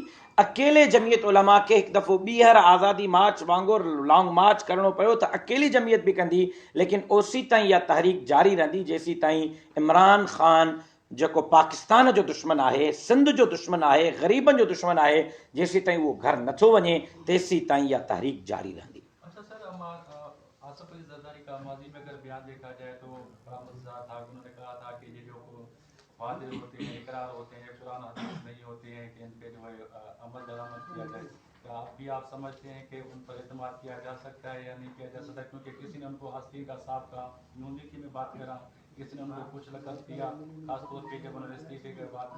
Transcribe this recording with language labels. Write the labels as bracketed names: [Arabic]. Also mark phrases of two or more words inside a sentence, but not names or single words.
[Sindhi] अकेले जमियत उलमा खे हिकु दफ़ो ॿीहर आज़ादी मार्च वांगुरु [English] long march [Sindhi] करणो पियो त अकेली जमियत बि कंदी, लेकिन ओसी ताईं इहा तहरीक जारी रहंदी जेसी ताईं इमरान ख़ान जेको पाकिस्तान जो दुश्मन आहे, सिंध जो दुश्मन आहे, ग़रीबनि जो दुश्मन आहे, जेसी ताईं उहो घर नथो वञे तेसी ताईं इहा तहरीक जारी रहंदी. [Urdu] اچھا سر, آصف علی زرداری کا ماضی میں اگر بیان دیکھا جائے تو بڑا مزہ تھا. انہوں نے کہا تھا کہ یہ جو وعدے ہوتے ہیں, اقرار ہوتے ہیں, قرآن حدیث نہیں ہوتے ہیں کہ ان پہ جو ہے عمل درآمد کیا جائے. آپ سمجھتے ہیں کہ ان پر اعتماد کیا جا سکتا ہے یا نہیں کیا جا سکتا, کیونکہ کسی نے ان کو آستین کا صاف کہا, نون لیگ کی میں بات کر رہا ہوں, کسی نے ان کو کچھ لقب دیا, خاص طور پہ جب انہوں نے استعفے کے بعد.